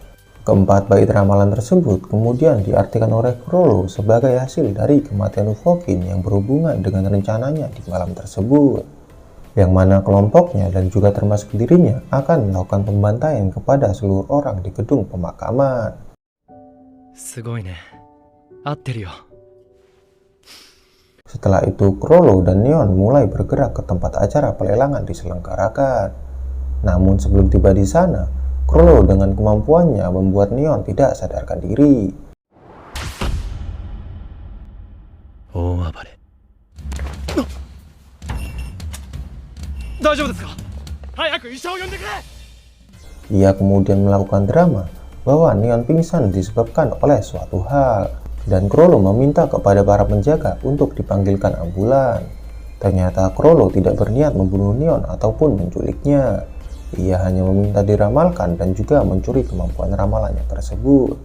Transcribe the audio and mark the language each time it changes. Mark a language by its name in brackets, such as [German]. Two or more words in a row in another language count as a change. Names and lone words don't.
[Indonesian] Keempat bait ramalan tersebut kemudian diartikan oleh Chrollo sebagai hasil dari kematian Ufoukin yang berhubungan dengan rencananya di malam tersebut, yang mana kelompoknya dan juga termasuk dirinya akan melakukan pembantaian kepada seluruh orang di gedung pemakaman. [Japanese] すごいね。合ってるよ。 [Indonesian] Setelah itu Chrollo dan Neon mulai bergerak ke tempat acara pelelangan diselenggarakan. Namun sebelum tiba di sana, Chrollo dengan kemampuannya membuat Neon tidak sadarkan diri. [Japanese] 大暴れ。大丈夫ですか？早く医者を呼んでくれ。 [Indonesian] Ia kemudian melakukan drama bahwa Neon pingsan disebabkan oleh suatu hal, dan Chrollo meminta kepada para penjaga untuk dipanggilkan ambulan. Ternyata Chrollo tidak berniat membunuh Neon ataupun menculiknya. Ia hanya meminta diramalkan dan juga mencuri kemampuan ramalannya tersebut.